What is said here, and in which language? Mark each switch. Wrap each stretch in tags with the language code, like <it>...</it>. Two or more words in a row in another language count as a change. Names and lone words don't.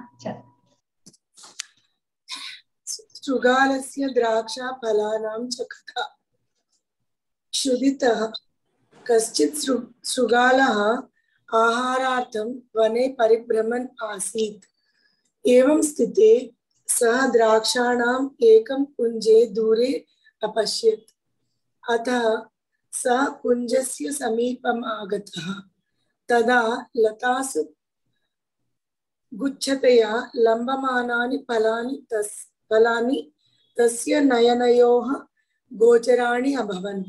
<sa>शृगालस्य द्राक्षा फलानां च कथा क्षुधितः कश्चित् शृगालः आहारार्थं वने परिभ्रमन् आसीत्. एवं स्थिते सः द्राक्षाणां एकं कुञ्जे दूरे अपश्यत्. अतः सः कुञ्जस्य समीपम् आगतः. तदा लतासु गुच्छतया लम्बमानानि फलानि तस्य नयनयोः गोचराणि अभवन्.</sa>